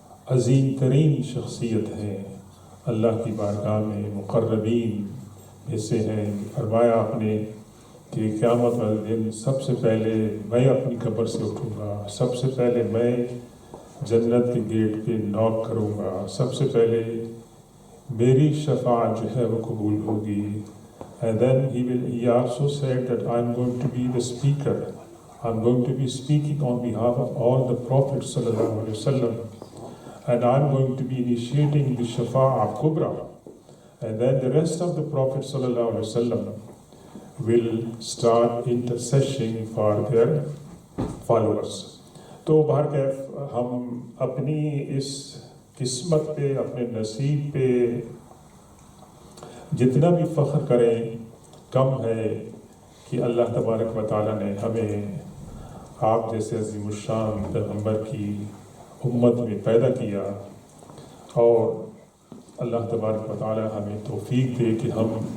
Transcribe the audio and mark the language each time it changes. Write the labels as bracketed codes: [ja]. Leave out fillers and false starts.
[ur] عظیم ترین شخصیت ہیں، اللہ کی بارگاہ میں مقربین میں سے ہیں، فرمایا آپ نے کہ قیامت والے دن سب سے پہلے میں اپنی قبر سے اٹھوں گا، سب سے پہلے میں جنت کے گیٹ پہ نوک کروں گا، سب سے پہلے میری شفاعت جو ہے وہ قبول ہوگی۔ [en] And then he also said that I'm going to be the speaker. I'm going to be speaking on behalf of all the prophets sallallahu alaihi wasallam, and I'm going to be initiating the Shafa'a Kubra. And then the rest of the prophets sallallahu alaihi wasallam will start intercession for their followers. [ur] تو بہرکیف ہم اپنی اس قسمت پہ، اپنے نصیب پہ جتنا بھی فخر کریں کم ہے کہ اللہ تبارک و تعالیٰ نے ہمیں آپ جیسے عظیم الشان پیغمبر کی امت میں پیدا کیا، اور اللہ تبارک و تعالیٰ ہمیں توفیق دے کہ ہم